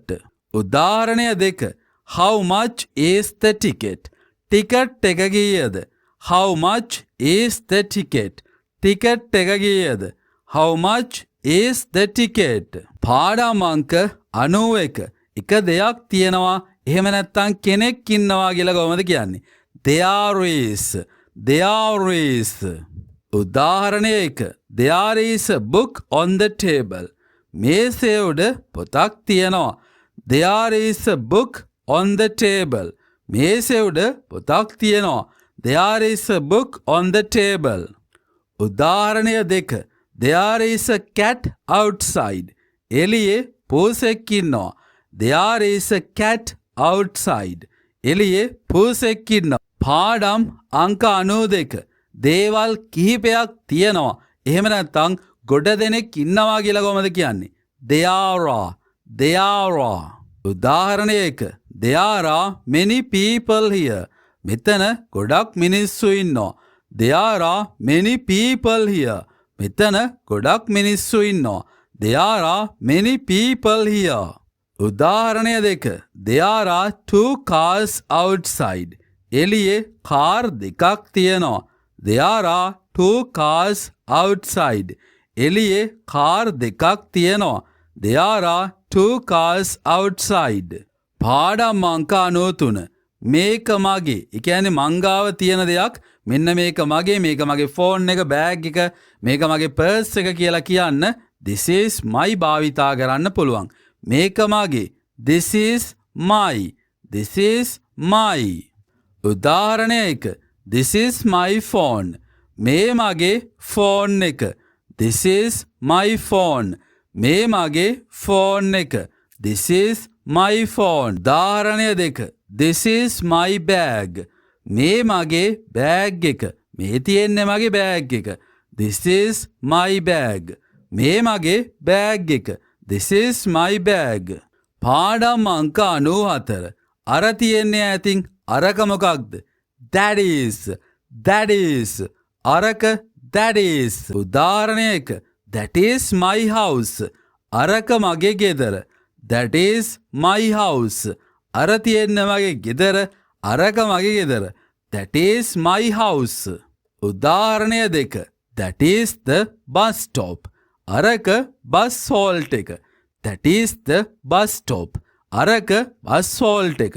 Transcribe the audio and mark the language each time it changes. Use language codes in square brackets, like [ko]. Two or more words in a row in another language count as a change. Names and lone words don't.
[en] උදාහරණය 2. How much is the ticket? [si] Ticket එක කීයද? [en] How much is the ticket? [si] Ticket එක කීයද? [en] How much is the ticket? [si] පාඩම් අංක 91. එක දෙයක් තියෙනවා එහෙම නැත්නම් කෙනෙක් ඉන්නවා කියලා කොහොමද කියන්නේ? [en] There is. There is. [si] උදාහරණය 1. [en] There is a book on the table. [si] මේසේ උඩ පොතක් තියෙනවා. [en] There is a book on the table. [si] මේසේ උඩ පොතක් තියෙනවා. [en] There is a book on the table. උදාහරණය 2. There is a cat outside. [si] එළියේ පූසෙක් ඉන්නවා. There is a cat outside. එළියේ පූසෙක් ඉන්නවා. පාඩම් අංක 92. දේවල් කිහිපයක් තියෙනවා. එහෙම නැත්නම් ගොඩ දෙනෙක් ඉන්නවා කියලා කොහොමද කියන්නේ? [en] There are. There are. උදාහරණ 1. There are many people here. [si] මෙතන ගොඩක් මිනිස්සු ඉන්නවා. [en] There are many people here. [si] මෙතන ගොඩක් මිනිස්සු ඉන්නවා. [en] There are many people here. උදාහරණය 2. There are 2 cars outside. [si] එළියේ කාර් දෙකක් තියෙනවා. [en] There are 2 cars outside. [si] එළියේ කාර් දෙකක් තියෙනවා. [en] There are 2 cars outside. [si] පාඩම් අංක 93. මේක මගේ. ඒ කියන්නේ මංගාව තියෙන දෙයක්. මෙන්න මේක මගේ, මේක මගේ ෆෝන් එක, බෑග් එක, මේක මගේ පර්ස් එක කියලා කියන්න [en] this is my [si] භාවිතා කරන්න පුළුවන්. මේක මගේ. [en] This is my. This is my. උදාහරණය 1. This is my phone. [si] මේ මගේ ෆෝන් එක. [en] This is my phone. [si] මේ මගේ ෆෝන් එක. [en] This is my phone. උදාහරණය 2. This is my bag. [si] මේ මගේ බෑග් එක. මේ තියෙන්නේ මගේ බෑග් එක. [en] This is my bag. [si] මේ මගේ බෑග් එක. [en] This is my bag. [si] පාඩම් අංක 94. අර තියෙන්නේ ඇතින් අරක මොකක්ද? [en] That is. That is. අරක that is. උදාහරණය 1. That is my house. [si] අරක මගේ ගෙදර. [en] That is my house. [si] අර තියෙන්නේ මගේ ගෙදර. අරක මගේ ගෙදර. [en] That is my house. උදාහරණය 2. That is the bus stop. අරක bus halt එක. That is the bus stop. අරක bus halt එක.